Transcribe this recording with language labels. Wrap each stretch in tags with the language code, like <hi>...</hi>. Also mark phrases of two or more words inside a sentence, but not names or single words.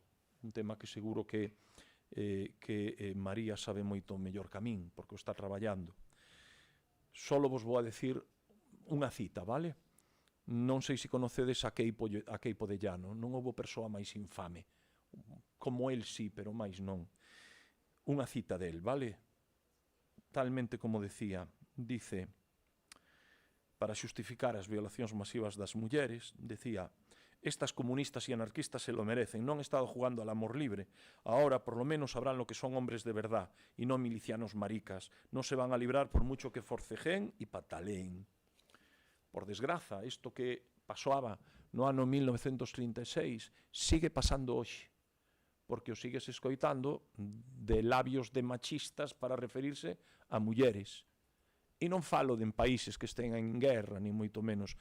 <gl>Un tema que seguro que María sabe moito mellor que a min, porque o está traballando. Solo vos vou a decir unha cita, vale? Non sei se conocedes a Queipo de Llano. Non houbo persoa máis infame. Como el sí, pero máis non. Unha cita del, vale? Talmente como decía, dice, para xustificar as violacións masivas das mulleres, decía:</gl> <es>estas comunistas e anarquistas se lo merecen, non he estado jugando al amor libre, ahora por lo menos sabrán lo que son hombres de verdad y no milicianos maricas, no se van a librar por mucho que forcejeen y pataleen.</es> <gl>Por desgraza, isto que pasaba no ano 1936 sigue pasando hoxe, porque o sigues escoitando de labios de machistas para referirse a mulleres. E non falo de países que estén en guerra, ni moito menos.</gl>